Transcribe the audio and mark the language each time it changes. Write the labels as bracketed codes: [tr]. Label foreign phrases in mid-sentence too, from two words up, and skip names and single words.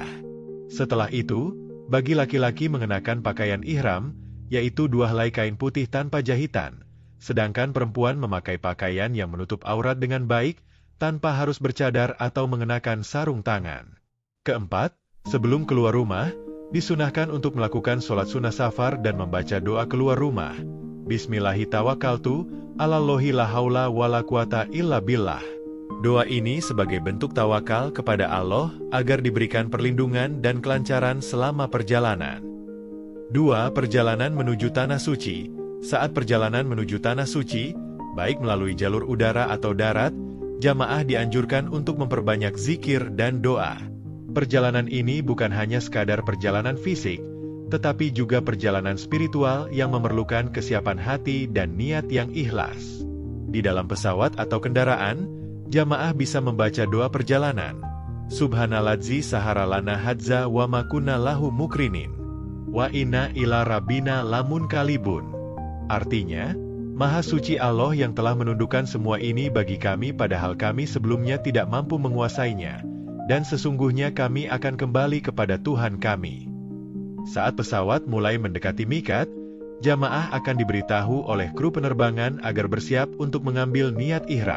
[id] Setelah itu, bagi laki-laki mengenakan pakaian ihram, yaitu 2 helai kain putih tanpa jahitan, sedangkan perempuan memakai pakaian yang menutup aurat dengan baik, tanpa harus bercadar atau mengenakan sarung tangan. Keempat, sebelum keluar rumah, disunahkan untuk melakukan sholat sunnah safar dan membaca doa keluar rumah. [ar] بسم الله توكلت على الله لا حول ولا قوة إلا بالله. [id] Doa ini sebagai bentuk tawakal kepada Allah agar diberikan perlindungan dan kelancaran selama perjalanan. 2. Perjalanan menuju Tanah Suci. Saat perjalanan menuju Tanah Suci, baik melalui jalur udara atau darat, jamaah dianjurkan untuk memperbanyak zikir dan doa. Perjalanan ini bukan hanya sekadar perjalanan fisik, tetapi juga perjalanan spiritual yang memerlukan kesiapan hati dan niat yang ikhlas. Di dalam pesawat atau kendaraan, jamaah bisa membaca doa perjalanan. [ar] سبحان الذي سخر لنا هذا وما كنا له مقرنين. وإنا إلى ربنا لمنقلبون. [id] Artinya, Maha Suci Allah yang telah menundukkan semua ini bagi kami padahal kami sebelumnya tidak mampu menguasainya, dan sesungguhnya kami akan kembali kepada Tuhan kami. Saat pesawat mulai mendekati mikat, jamaah akan diberitahu oleh kru penerbangan agar bersiap untuk mengambil niat ihram.